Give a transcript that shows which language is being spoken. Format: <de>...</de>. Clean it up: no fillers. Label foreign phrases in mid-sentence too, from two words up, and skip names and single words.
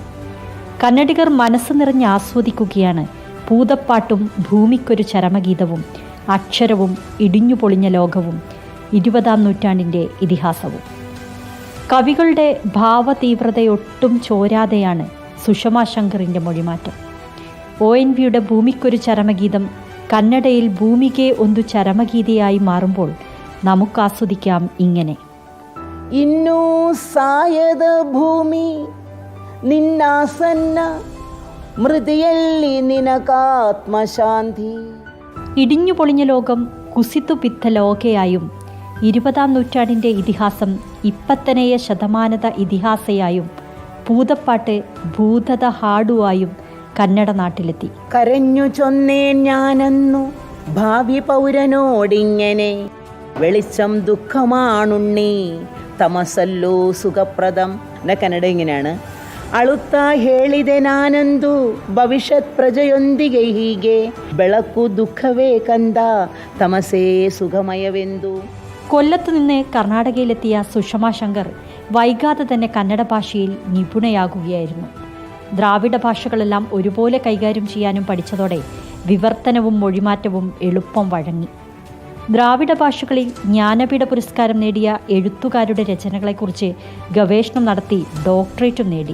<ml>കന്നഡികർ മനസ്സ് നിറഞ്ഞ് ആസ്വദിക്കുകയാണ് പൂതപ്പാട്ടും ഭൂമിക്കൊരു ചരമഗീതവും അക്ഷരവും ഇടിഞ്ഞുപൊളിഞ്ഞ ലോകവും 20-ാം നൂറ്റാണ്ടിൻ്റെ ഇതിഹാസവും. കവികളുടെ ഭാവതീവ്രതയൊട്ടും ചോരാതെയാണ് സുഷമ ശങ്കറിൻ്റെ മൊഴിമാറ്റം. ONVയുടെ ഭൂമിക്കൊരു ചരമഗീതം കന്നഡയിൽ</ml> <kn>ಭೂಮಿಕೆ ಒಂದು</kn> <ml>ചരമഗീതയായി മാറുമ്പോൾ നമുക്ക് ആസ്വദിക്കാം ഇങ്ങനെ.</ml> <kn>ಇನ್ನೂ ಸಾಯದ ಭೂಮಿ ನಿನ್ನಾಸನ್ನ മൃതിಯಲ್ಲಿ നിനക്കാത്മശാന്തി.</kn> <ml>ഇടിഞ്ഞു പൊളിഞ്ഞ ലോകം കുസിതു പിത്ത ലോകയായും 20-ാം നൂറ്റാണ്ടിൻ്റെ ഇതിഹാസം ഇപ്പത്തനെയ ശതമാനത ഇതിഹാസയായും പൂതപ്പാട്ട് ഭൂതത ഹാടുവായും കന്നഡ നാട്ടിലെത്തി. കരഞ്ഞു ചൊന്നേൻ ഞാനന്നു ഭാവി പൗരനോടിങ്ങനെ, വെളിച്ചം ദുഃഖമാണുണ്ണി തമസല്ലോ സുഖപ്രദം. എൻ്റെ കന്നഡ ഇങ്ങനെയാണ്.</ml> <kn>ಅಳುತ್ತ ಹೇಳಿದೆ ನಾನಂದು ಭವಿಷ್ಯತ್ ಪ್ರಜೆಯೊಂದಿಗೆ ಹೀಗೆ, ಬೆಳಕು ದುಃಖವೇ ಕಂದ ತಮಸೇ സുഖമയವೆಂದು.</kn> <ml>കൊല്ലത്ത് നിന്ന് കർണാടകയിലെത്തിയ സുഷമ ശങ്കർ വൈകാതെ തന്നെ കന്നഡ ഭാഷയിൽ നിപുണയാകുകയായിരുന്നു. ദ്രാവിഡ ഭാഷകളെല്ലാം ഒരുപോലെ കൈകാര്യം ചെയ്യാനും പഠിച്ചതോടെ വിവർത്തനവും മൊഴിമാറ്റവും എളുപ്പം വഴങ്ങി. ദ്രാവിഡ ഭാഷകളിൽ ജ്ഞാനപീഠ പുരസ്കാരം നേടിയ എഴുത്തുകാരുടെ രചനകളെക്കുറിച്ച് ഗവേഷണം നടത്തി ഡോക്ടറേറ്റും നേടി.</ml>